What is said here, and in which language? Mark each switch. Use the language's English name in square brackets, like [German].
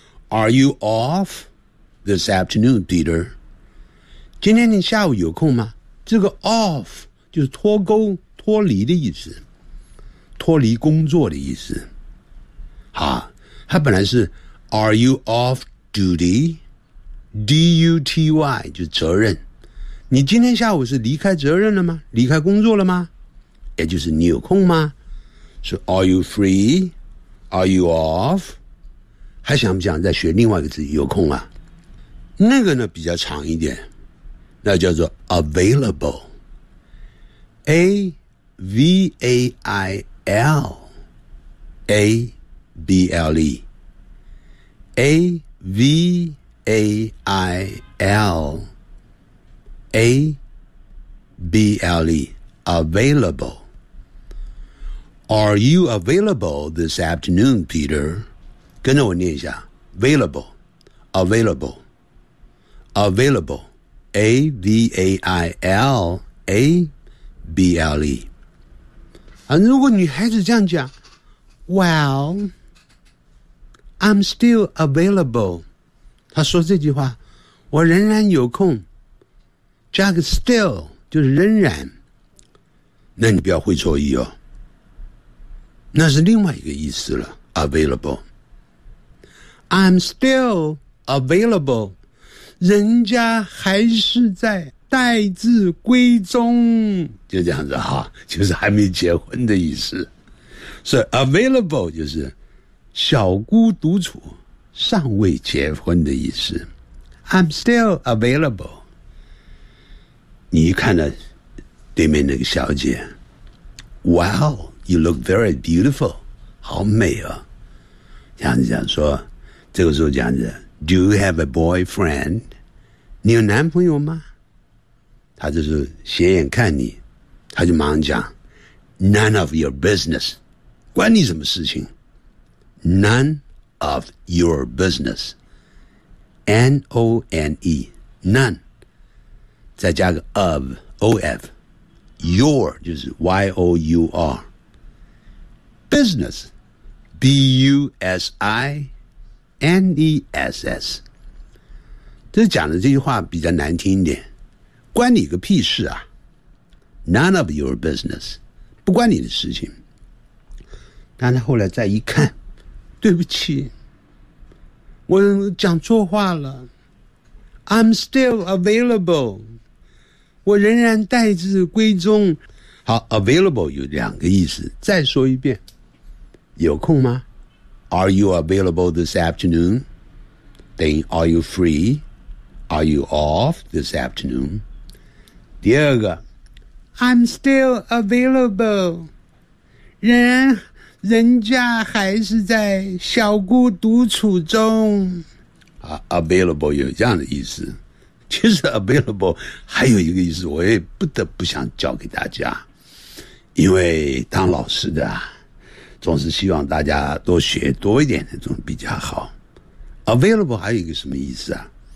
[English] Are you off this afternoon, Peter? [Chinese] 今天你下午有空吗？这个 off 就是脱钩、脱离的意思，脱离工作的意思。好，它本来是 [English] Are you off duty? [Chinese] D-U-T-Y 就是责任。你今天下午是离开责任了吗？离开工作了吗？也就是你有空吗？是 [English] Are you free? Are you off? [Chinese] 还想不想再学另外一个字？有空啊，那个呢比较长一点，那叫做 [English] available， [Chinese] A V A I L A B L E A V A I L A [English] A-V-A-I-L-A-B-L-E, available. Are you available this afternoon, Peter? [Chinese] 跟着我念一下 [English] available, available, available, [Chinese] A-V-A-I-L-A-B-L-E. 如果女孩子这样讲 [English] Well, I'm still available. [Chinese] 她说这句话我仍然有空。加个 still, 就是仍然。那你不要会错意哦。那是另外一个意思了 ,available. [English] I'm still available. [Chinese] 人家还是在。待字闺中就这样子哈，就是还没结婚的意思。所以 available 就是小姑独处，尚未结婚的意思。 [English] I'm still available。 [Chinese] 你一看到对面那个小姐 ， [English] Wow, you look very beautiful， [Chinese] 好美啊！这样子讲说，这个时候这样子 ， [English] Do you have a boyfriend？ [Chinese] 你有男朋友吗？他就是斜眼看你，他就马上讲 ， [English] None of your business， [Chinese] 关你什么事情 ？ [English] None of your business，N O N E，None， 再加个 of O F，Your 就是 Y O U R，Business B U S I N E S S， [Chinese] 这讲的这句话比较难听一点。关你个屁事啊 ！ [English] None of your business， [Chinese] 不关你的事情。但他后来再一看，对不起，我讲错话了。 [English] I'm still available， [Chinese] 我仍然待字闺中。好 ，available 有两个意思。再说一遍，有空吗 ？ [English] Are you available this afternoon？ [Chinese] 等于 [English] Are you free？ Are you off this afternoon？ [Chinese] 第二个 [English] I'm still available [Chinese] 人家还是在小姑独处中、 Available 有这样的意思其实 available 还有一个意思我也不得不想教给大家因为当老师的、总是希望大家多学多一点那种比较好 available 还有一个什么意思啊？